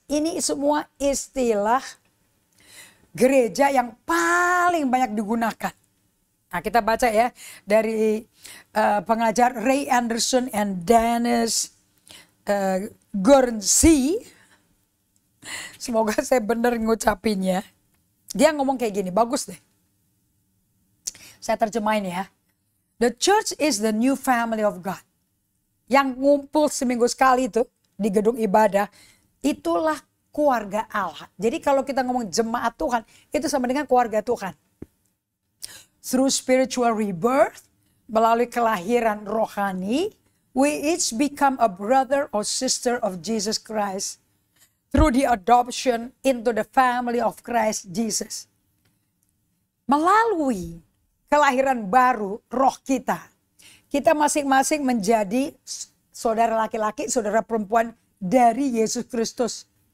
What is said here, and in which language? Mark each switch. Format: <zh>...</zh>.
<id>Ini semua istilah gereja yang paling banyak digunakan. Nah, kita baca ya dari pengajar Ray Anderson and Dennis Guernsey. Semoga saya benar ngucapinnya. Dia ngomong kayak gini, bagus deh. Saya terjemahin ya.</id> <en>The church is the new family of God.</en> <id>Yang ngumpul seminggu sekali itu di gedung ibadah, itulah keluarga Allah. Jadi kalau kita ngomong jemaat Tuhan, itu sama dengan keluarga Tuhan.</id> <en>Through spiritual rebirth,</en> <id>melalui kelahiran rohani,</id> <en>we each become a brother or sister of Jesus Christ. Through the adoption into the family of Christ Jesus.</en> <id>Melalui kelahiran baru roh kita, kita masing-masing menjadi saudara laki-laki, saudara perempuan dari Yesus Kristus.</id>